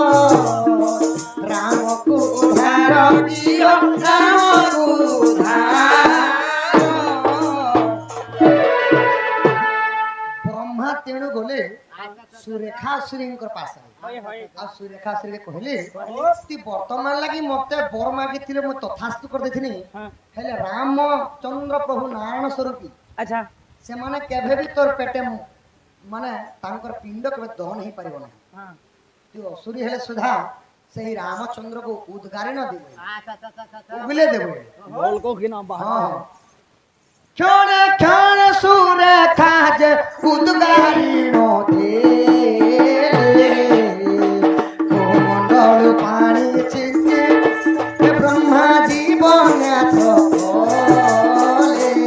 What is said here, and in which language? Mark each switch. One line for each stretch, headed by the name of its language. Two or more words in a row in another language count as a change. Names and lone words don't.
Odia: ରାମକୁ ଉଦ୍ଧାର ଦିଅ ରାମକୁ ଉଦ୍ଧାର ବ୍ରହ୍ମା ତେଣୁ ଗଲେ ସୁରେଖାସୁରୀଙ୍କ ପାଶେ ଆଉ ସୁରେଖାସୁରୀ କହିଲେ ତୁ ବର୍ତ୍ତମାନ ଲାଗି ମତେ ବର ମାଗିଥିଲେ ମୁଁ ତଥାସ୍ତୁ କରିଦେଇଥିଲି ହେଲେ ରାମଚନ୍ଦ୍ର ପ୍ରଭୁ ନାରାୟଣ ସ୍ୱରୂପୀ ଆଚ୍ଛା ସେମାନେ କେବେ ବି ତୋର ପେଟେ ମାନେ ତାଙ୍କର ପିଣ୍ଡ କେବେ ଦହନ ହେଇପାରିବ ନାହିଁ ତୁ ଅସୁରୀ ହେଲେ ସୁଦ୍ଧା ସେହି ରାମଚନ୍ଦ୍ରକୁ ଉଦ୍ଗାରି ନ ଦେବେ ଉଗଲେ ଦେବେ
Hindi: बोल को कि ना
Odia: ହଁ କ୍ଷଣେ କ୍ଷଣେ ସୁରେଖା ଯେ ଉଦ୍ଗାରି ନ ଦେଲେ କୋମଣ୍ଡଳ ପାଣି ଚିଞ୍ଚି ବ୍ରହ୍ମା ଜୀବନ୍ୟାସ କଲେ